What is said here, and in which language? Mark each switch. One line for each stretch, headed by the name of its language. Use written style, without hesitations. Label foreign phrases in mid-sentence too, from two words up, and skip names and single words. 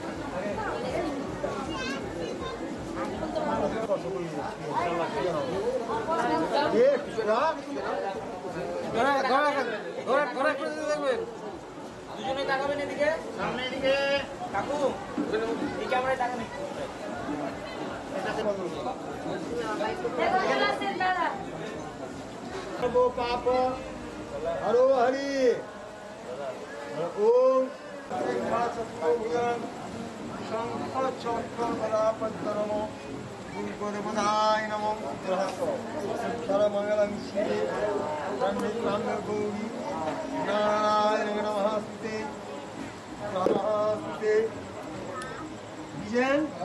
Bangla: দুজনে তাকাবেন এদিকে সামনে এদিকে কাকু এই ক্যামেরায় তাকান
Hindi: पाप हरो हरि
Sanskrit: ओम शंकर चक्रपदापद्मो गुरुपदपदाय नमो सर्वमंगलं शिवे गौरी नारायण नमस्ते नमस्ते विजयन